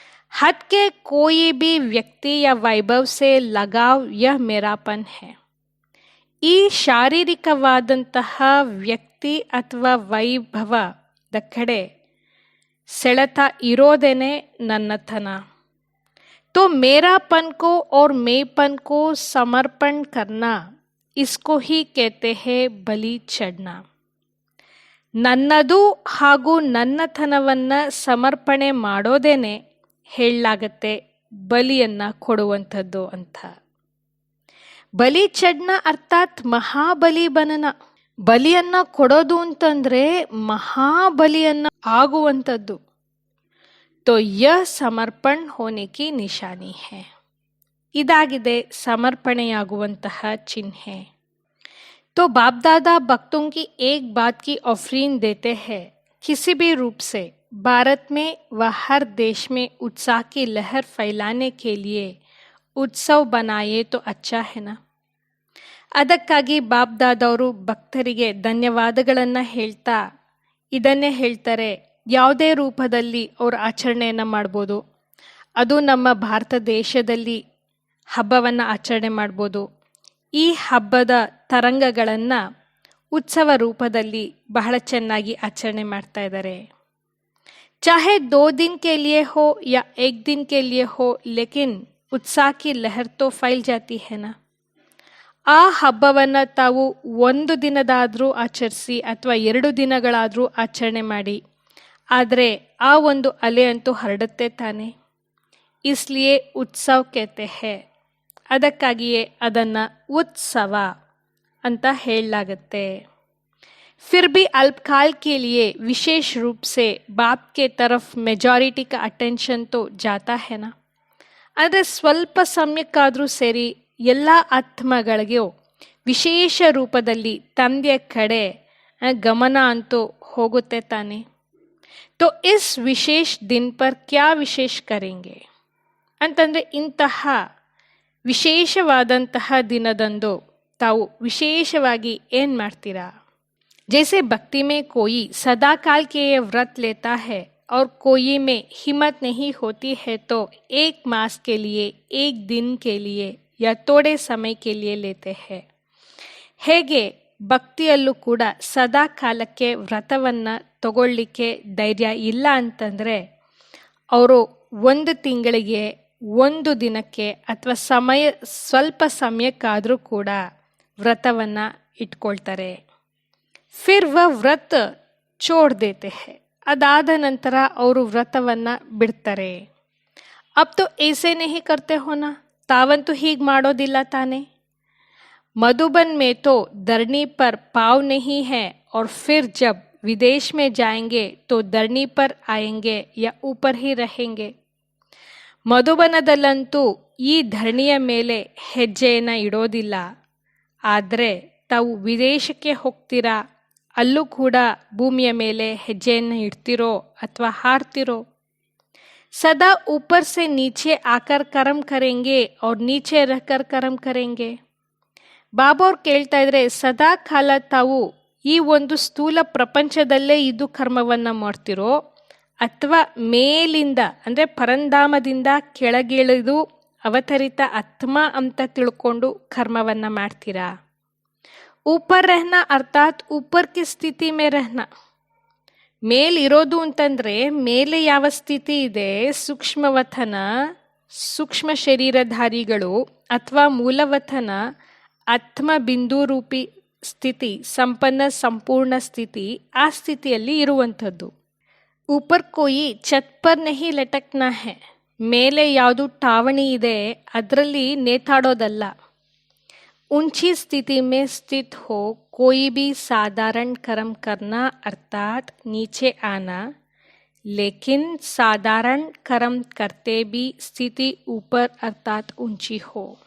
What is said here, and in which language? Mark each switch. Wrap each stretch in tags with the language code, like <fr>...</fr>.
<hi>ಹದ್ K Koi B ವ್ಯಕ್ತಿ ಯಾ ವೈಭವ್ ಸೆ ಲಗಾವ್ ಯಹ ಮೇರಾಪನ್ ಹೇ.</hi> <kn>ಈ ಶಾರೀರಿಕವಾದಂತಹ ವ್ಯಕ್ತಿ ಅಥವಾ ವೈಭವದ ಕಡೆ ಸೆಳೆತ ಇರೋದೇನೆ ನನ್ನತನ.</kn> <hi>तो मेरापन को और मेपन को समर्पण करना, इसको ही कहते हैं बलि चढ़ना.</hi> <kn>ನನ್ನದು ಹಾಗೂ ನನ್ನತನವನ್ನ ಸಮರ್ಪಣೆ ಮಾಡೋದೇನೆ ಹೇಳಲಾಗತ್ತೆ ಬಲಿಯನ್ನ ಕೊಡುವಂಥದ್ದು ಅಂತ.</kn> <hi>ಬಲಿ ಚಡ್ನ ಅರ್ಥಾತ್ ಮಹಾಬಲಿ ಬನನ.</hi> <kn>ಬಲಿಯನ್ನ ಕೊಡೋದು ಅಂತಂದ್ರೆ ಮಹಾಬಲಿಯನ್ನ ಆಗುವಂಥದ್ದು.</kn> <hi>तो यह समर्पण होने की निशानी है.</hi> <kn>ಇದಾಗಿದೆ ಸಮರ್ಪಣೆಯಾಗುವಂತಹ ಚಿಹ್ನೆ.</kn> <hi>तो बाप दादा भक्तों की एक बात की ऑफरिंग देते हैं, किसी भी रूप से भारत में व हर देश में उत्साह की लहर फैलाने के लिए उत्सव बनाए तो अच्छा है ना.</hi> <kn>ಅದಕ್ಕಾಗಿ ಬಾಬ್ದಾದವರು ಭಕ್ತರಿಗೆ ಧನ್ಯವಾದಗಳನ್ನು ಹೇಳ್ತಾ ಇದನ್ನೇ ಹೇಳ್ತಾರೆ, ಯಾವುದೇ ರೂಪದಲ್ಲಿ ಅವರು ಆಚರಣೆಯನ್ನು ಮಾಡ್ಬೋದು. ಅದು ನಮ್ಮ ಭಾರತ ದೇಶದಲ್ಲಿ ಹಬ್ಬವನ್ನು ಆಚರಣೆ ಮಾಡ್ಬೋದು. ಈ ಹಬ್ಬದ ತರಂಗಗಳನ್ನು ಉತ್ಸವ ರೂಪದಲ್ಲಿ ಬಹಳ ಚೆನ್ನಾಗಿ ಆಚರಣೆ ಮಾಡ್ತಾ ಇದ್ದಾರೆ.</kn> <hi>चाहे 2 दिन के लिए हो या 1 दिन के लिए हो, लेकिन उत्साह की लहर तो फैल जाती है ना.</hi> <kn>ಆ ಹಬ್ಬವನ್ನು ತಾವು 1 ದಿನದಾದರೂ ಆಚರಿಸಿ ಅಥವಾ 2 ದಿನಗಳಾದರೂ ಆಚರಣೆ ಮಾಡಿ, ಆದರೆ ಆ ಒಂದು ಅಲೆ ಅಂತೂ ಹರಡುತ್ತೆ ತಾನೆ.</kn> <hi>ಇಸ್ಲಿಯೇ ಉತ್ಸವ ಕೇತೆ ಹೇ,</hi> <kn>ಅದಕ್ಕಾಗಿಯೇ ಅದನ್ನು ಉತ್ಸವ ಅಂತ ಹೇಳಲಾಗುತ್ತೆ.</kn> <hi>फिर भी अल्पकाल के लिए विशेष रूप से बाप के तरफ मेजॉरिटी का अटेंशन तो जाता है ना.</hi> <kn>ಅಂದರೆ ಸ್ವಲ್ಪ ಸಮಯಕ್ಕಾದರೂ ಸೇರಿ ಎಲ್ಲ ಆತ್ಮಗಳಿಗೂ ವಿಶೇಷ ರೂಪದಲ್ಲಿ ತಂದೆಯ ಕಡೆ ಗಮನ ಅಂತೂ ಹೋಗುತ್ತೆ ತಾನೆ.</kn> <hi>तो इस विशेष दिन पर क्या विशेष करेंगे</hi> <kn>ಅಂತಂದರೆ ಇಂತಹ ವಿಶೇಷವಾದಂತಹ ದಿನದಂದು ತಾವು ವಿಶೇಷವಾಗಿ ಏನು ಮಾಡ್ತೀರಾ?</kn> <hi>जैसे भक्ति में कोई सदा काल के ये व्रत लेता है और कोई में हिम्मत नहीं होती है तो 1 मास के लिए, 1 दिन के लिए या थोड़े समय के लिए लेते हैं.</hi> <kn>ಹೇಗೆ ಭಕ್ತಿಯಲ್ಲೂ ಕೂಡ ಸದಾ ಕಾಲಕ್ಕೆ ವ್ರತವನ್ನು ತಗೊಳ್ಳಿಕ್ಕೆ ಧೈರ್ಯ ಇಲ್ಲ ಅಂತಂದರೆ ಅವರು 1 ತಿಂಗಳಿಗೆ, 1 ದಿನಕ್ಕೆ ಅಥವಾ ಸ್ವಲ್ಪ ಸಮಯಕ್ಕಾದರೂ ಕೂಡ ವ್ರತವನ್ನು ಇಟ್ಕೊಳ್ತಾರೆ.</kn> <hi>फिर वह व्रत छोड़ देते हैं,</hi> <kn>ಅದಾದ ನಂತರ ಅವರು ವ್ರತವನ್ನು ಬಿಡ್ತಾರೆ.</kn> <hi>अब तो ऐसे नहीं करते हो ना,</hi> <kn>ತಾವಂತೂ ಹೀಗೆ ಮಾಡೋದಿಲ್ಲ ತಾನೆ.</kn> <hi>मधुबन में तो धरनी पर पाँव नहीं है और फिर जब विदेश में जाएंगे तो धरनी पर आएंगे या ऊपर ही रहेंगे.</hi> <kn>ಮಧುಬನದಲ್ಲಂತೂ ಈ ಧರಣಿಯ ಮೇಲೆ ಹೆಜ್ಜೆಯನ್ನು ಇಡೋದಿಲ್ಲ, ಆದರೆ ತಾವು ವಿದೇಶಕ್ಕೆ ಹೋಗ್ತೀರಾ, ಅಲ್ಲೂ ಕೂಡ ಭೂಮಿಯ ಮೇಲೆ ಹೆಜ್ಜೆಯನ್ನು ಇಡ್ತಿರೋ ಅಥವಾ ಹಾರ್ತಿರೋ.</kn> <hi>ಸದಾ ऊपर से नीचे आकर कर्म करेंगे और नीचे रहकर कर्म करेंगे.</hi> <kn>ಬಾಬಾ ಅವ್ರು ಕೇಳ್ತಾ ಇದ್ರೆ, ಸದಾ ಕಾಲ ತಾವು ಈ ಒಂದು ಸ್ಥೂಲ ಪ್ರಪಂಚದಲ್ಲೇ ಇದ್ದು ಕರ್ಮವನ್ನು ಮಾಡ್ತಿರೋ ಅಥವಾ ಮೇಲಿಂದ ಅಂದರೆ ಪರಂಧಾಮದಿಂದ ಕೆಳಗಿಳಿದು ಅವತರಿತ ಆತ್ಮ ಅಂತ ತಿಳ್ಕೊಂಡು ಕರ್ಮವನ್ನು ಮಾಡ್ತೀರಾ.</kn> <hi>ऊपर रहना ಅರ್ಥಾತ್ ऊपर की ಸ್ಥಿತಿ में रहना.</hi> <kn>ಮೇಲಿರೋದು ಅಂತಂದರೆ ಮೇಲೆ ಯಾವ ಸ್ಥಿತಿ ಇದೆ, ಸೂಕ್ಷ್ಮವತನ ಸೂಕ್ಷ್ಮ ಶರೀರಧಾರಿಗಳು ಅಥವಾ ಮೂಲವತನ ಆತ್ಮ ಬಿಂದು ರೂಪಿ ಸ್ಥಿತಿ, ಸಂಪೂರ್ಣ ಸ್ಥಿತಿ, ಆ ಸ್ಥಿತಿಯಲ್ಲಿ ಇರುವಂಥದ್ದು.</kn> <hi>ऊपर कोई छत पर नहीं लटकना है,</hi> <kn>ಮೇಲೆ ಯಾವುದು ಟಾವಣಿ ಇದೆ ಅದರಲ್ಲಿ ನೇತಾಡೋದಲ್ಲ.</kn> <hi>ऊंची स्थिति में स्थित हो कोई भी साधारण कर्म करना अर्थात नीचे आना, लेकिन साधारण कर्म करते भी स्थिति ऊपर अर्थात ऊंची हो.</hi>